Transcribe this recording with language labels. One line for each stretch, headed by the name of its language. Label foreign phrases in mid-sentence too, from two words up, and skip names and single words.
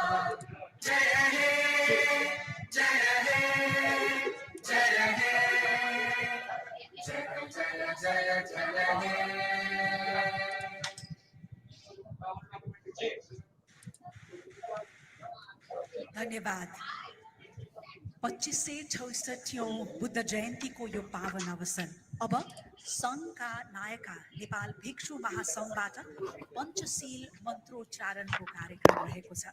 Bangla: जय हे जय हे जय हे जय जय जय जय हे।
Nepali: धन्यवाद। 25 से 66 बुद्ध जयन्ती को यो पावन अवसर। अब संघका नायका नेपाल भिक्षु महासंघबाट पञ्चशील मन्त्रोच्चारणको कार्यक्रम रहेको छ।